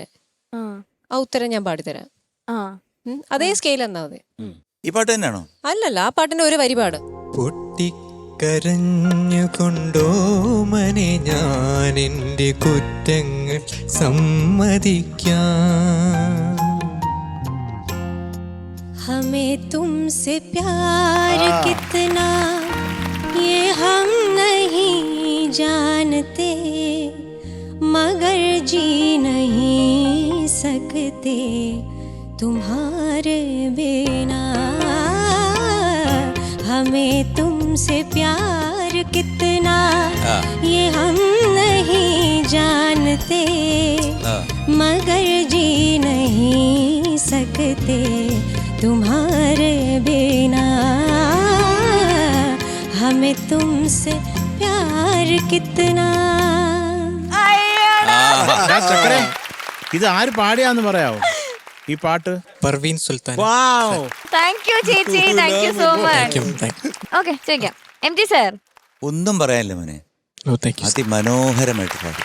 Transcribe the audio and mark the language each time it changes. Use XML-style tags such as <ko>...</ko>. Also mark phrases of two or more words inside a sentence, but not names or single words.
<ml>ആ ഉത്തരം ഞാൻ പാടിത്തരാം. അതേ സ്കെയിൽ എന്നാ മതി. ഈ പാട്ട് തന്നെയാണോ? അല്ലല്ല, ആ പാട്ടിന്റെ ഒരു വരി പാട്. പൊട്ടിക്കരഞ്ഞുകൊണ്ടോ മനെ ഞാൻ എൻ്റെ കുറ്റങ്ങൾ സമ്മതിക്കാം.</ml> <hi>हमें तुमसे प्यार कितना ये हम नहीं जानते, मगर जी नहीं सकते तुम्हारे बिना. हमें तुमसे प्यार कितना ये हम नहीं जानते, मगर जी नहीं सकते तुम्हारे बिना. हमें तुमसे प्यार कितना.</hi> <ml>ഇത് ആര് പാടിയാന്ന് പറയാവോ ഈ പാട്ട്? പർവീൻ സുൽത്താൻ.</ml> <en>thank you ചേച്ചി, thank you so much.</en> <ml>ഓക്കെ, ചോദിക്കാം. MD സർ, ഒന്നും പറയാനില്ല മോനെ, അതിമനോഹരമായിട്ട് പാടും.</ml>